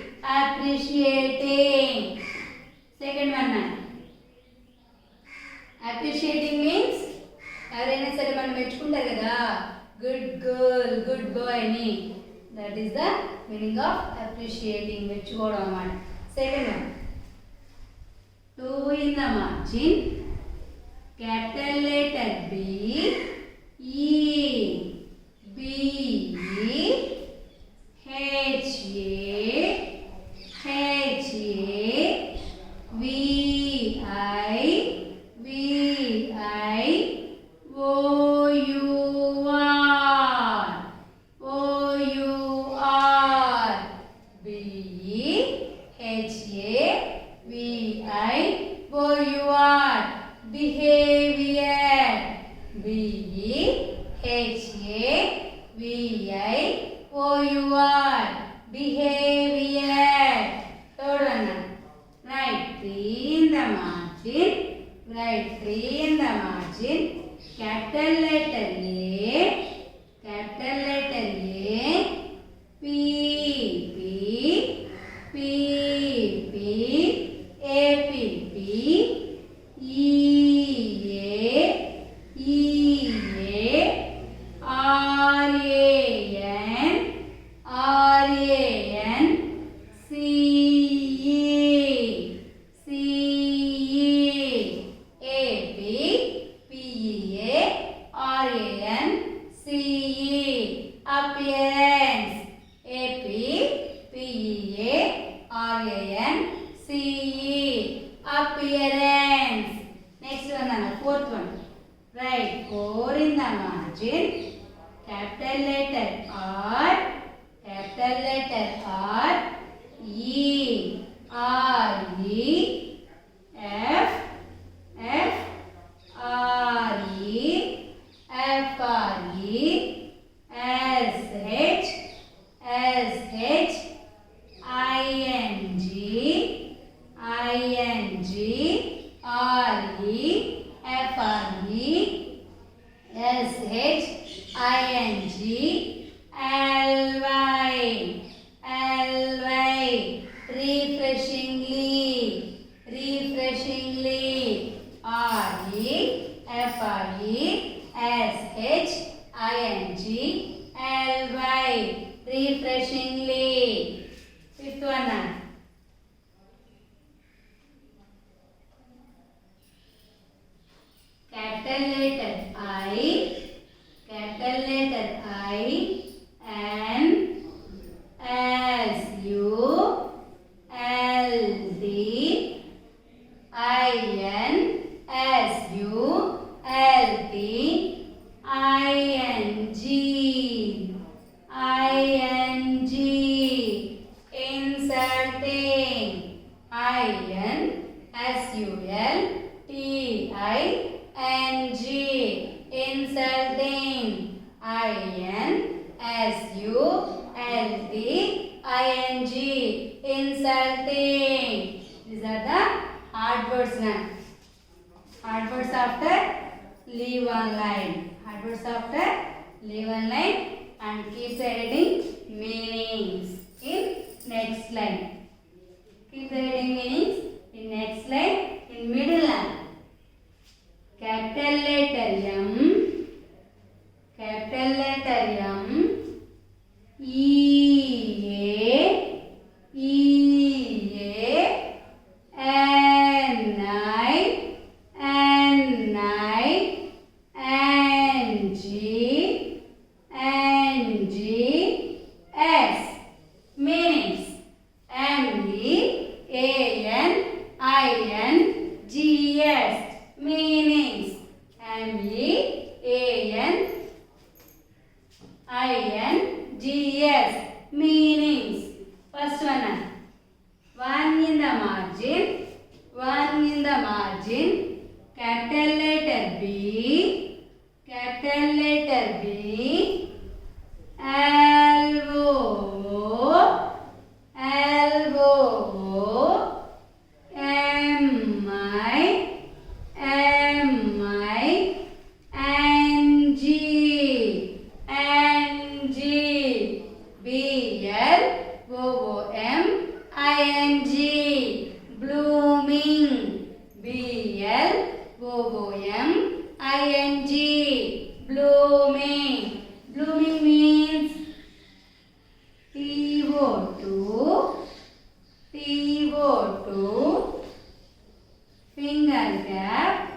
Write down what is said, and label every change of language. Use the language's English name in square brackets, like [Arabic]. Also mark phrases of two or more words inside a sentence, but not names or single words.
[English] appreciating. Second one now. Appreciating means [Telugu] ఎవరైనా సరే మనం మెచ్చుకుంటారు కదా, [English] good girl, good boy [Telugu] అని. [English] that is the meaning of appreciating, [Telugu] మెచ్చుకోవడం అన్నమాట. [English] second one, 2 in the margin, capital letter B, E, B, H, A, H, A, V, I, V, I, O, U, R, O, U, R, B, H, A, V, I, O, U, R, behavior, B, H, A, V, I, O, U, R, behavior. Third one now. Write 3 in the margin. Write 3 in the margin. Capital letter A. Capital letter A. P, P, P, P, A, P, P, E, A, E, A, R, A, N, R, A, N, C, E, C, E, A, P, P, E, A, R, A, N, C, E, appearance, A, P, P, E, A, R, A, N, C, E, appearance. Next one, Anna, fourth one. Write 4 in the margin. Capital letter R. Capital letter R. E, R, E, F, F, R, E, F, R, E, S, H, S, H, I, N, G, I, N, G, R, E, F, R, E, S, H, I, N, G, L, Y, L, Y, refreshingly, refreshingly, R, E, F, R, E, S, H, I, N, G, L, Y, refreshingly. Fifth one now. Capital letter I, capital letter I, N, S, U, L, D, I, N, S, U, L, D, I, N, G, I, N, G, insulting, I, N, S, U, L, T, I, N, G, insulting, I, N, S, U, L, T, I, N, G, insulting. These are the hard words now. Hard words after leave one line. Hard words after leave one line and keep editing meanings in next line. Keep editing meanings in next line in middle line. Capital letter M, capital letter M, E, A, E, A, N, I, N, I, N, G, N, G, S. Meanings M, E, A, N, I, N, G, S. Meanings M, E, A, N, I, N, G, S. Meanings. First one, 1 in the margin, 1 in the margin, capital letter B, capital letter B, L, O, L, O, M, I, M, I, N, G, N, G, B, L, O, M, ing, blooming, blooming, blooming. Blooming means TO2, finger gap,